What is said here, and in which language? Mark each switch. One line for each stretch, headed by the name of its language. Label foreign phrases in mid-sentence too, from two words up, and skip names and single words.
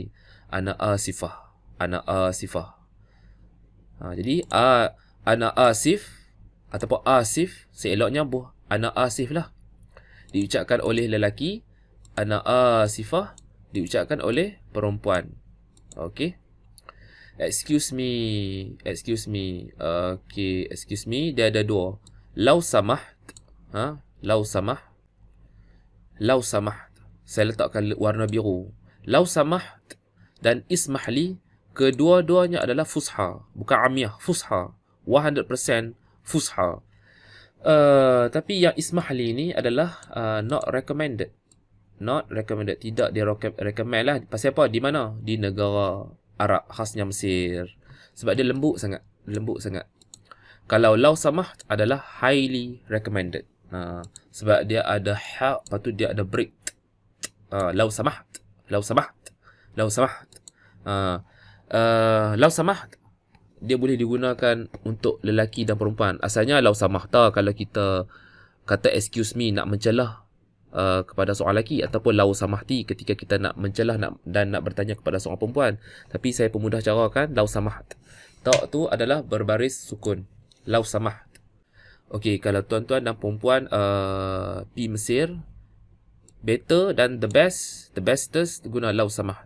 Arabic: أنا آسفة.
Malay: Jadi
Arabic: أنا آسف
Malay: ataupun asif, seeloknya
Arabic: أنا آسف
Malay: lah diucapkan oleh lelaki,
Arabic: أنا آسفة
Malay: diucapkan oleh perempuan. Okey.
English: Excuse me. Okey, excuse me
Malay: dia ada
English: 2.
Arabic: لو سمحت. لو سمحت.
Malay: Saya letakkan warna biru.
Arabic: لو سمحت dan اسمح لي.
Malay: kedua-duanya adalah fusha, bukan amiyah, fusha. 100% fusha. Tapi yang ismahli ni adalah
English: not recommended. Not recommended.
Malay: Tidak dia recommend lah. Pasal apa? Di mana? Di negara Arab, khasnya Mesir. Sebab dia lembut sangat. Lembut sangat. Kalau
Arabic: لو سمح
Malay: adalah
English: highly recommended.
Malay: Sebab dia ada ha, lepas tu dia ada break.
Arabic: لو سمح. لو سمح. لو سمح. لو سمح
Malay: dia boleh digunakan untuk lelaki dan perempuan. Asalnya
Arabic: لو سمح
Malay: ta kalau kita kata
English: excuse me
Malay: nak mencelah kepada seorang lelaki, ataupun
Arabic: لو سمحتِ
Malay: ketika kita nak mencelah dan nak bertanya kepada seorang perempuan. Tapi saya pemudah carakan
Arabic: لو سمحت.
Malay: Ta tu adalah berbaris sukun.
Arabic: لو سمحت.
Malay: Okey, kalau tuan-tuan dan perempuan pi Mesir, better dan
English: the bestest
Malay: guna
Arabic: لو سمحت.